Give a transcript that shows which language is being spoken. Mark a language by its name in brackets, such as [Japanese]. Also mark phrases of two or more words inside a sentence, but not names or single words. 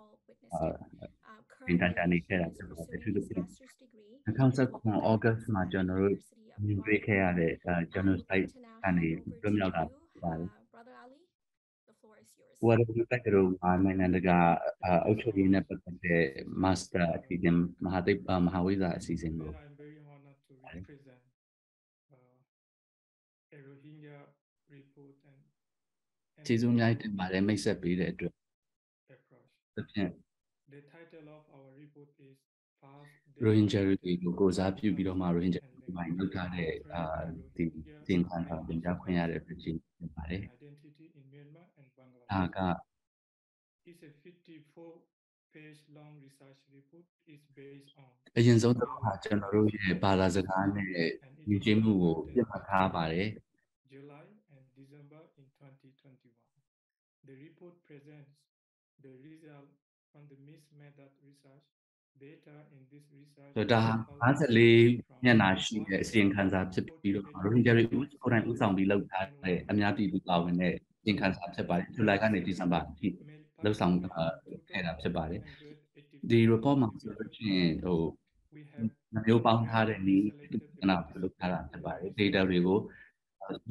[Burmese] တန်တန်နေခဲ့တာဖြစ်ပါတယ်သူတို့2019 August မှာကျွန်တော်တို့မြင်တွေ့ခဲ့ရတဲ့ genocide ကနေလွတ်မြောက်တာဖြစ်ပါတယ် [English] Brother Ali, the floor is yours. [Burmese] ဝါရီလတက္ကသိုလ်နိုင်ငံတကာအုပ်ချုပ်ရေးနဲ့ပတ်သက်တဲ့ Master အစီအစဉ်မဟာဝိဇ္ဇာအစီအစဉ်ကို [English] I'm very honored to represent a Rohingya report and [Burmese] ကျေးဇူးများတင်ပါတယ်မိတ်ဆက်ပေးတဲ့အတွက် [English] The title of our report is [Burmese] Rohingya တွေကိုကိုစားပြုပြီးတော့မှ Rohingya မှာလုပ်ထားတဲ့ဒီသင်ခန်းစာတင်ပြခွင့်ရတဲ့ဖြစ်ဖြစ်ပါတယ် [English] Identity in Myanmar and Bangladesh [Burmese] ဒါက [English] is a 54-page long research report is based on [Burmese] အရင်ဆုံးတော့ကျွန်တော်တို့ရဲ့ဘာသာစကားနဲ့ယဉ်ကျေးမှုကိုပြသထားပါတယ် [English] July and December in 2021. The report presents the result on the mixed method research. Data in this research [Burmese] ဒါ54မျက်နှာရှိတဲ့အစီရင်ခံစာဖြစ်ပြီးတော့ Rohingya တွေကိုယ်တိုင်ဦးဆောင်ပြီးလုပ်ထားတဲ့အများပြည်သူပါဝင်တဲ့အစီရင်ခံစာဖြစ်ပါတယ်ဇူလိုင်ကနေဒီဇင်ဘာအထိလှုပ်ဆောင်ခဲ့တာဖြစ်ပါတယ်ဒီ report မှာဆိုလို့ရှိရင်မျိုးပေါင်းထားတဲ့နည်းကနာပြုလုပ်ထားတာဖြစ်ပါတယ် data တွေကိုလူ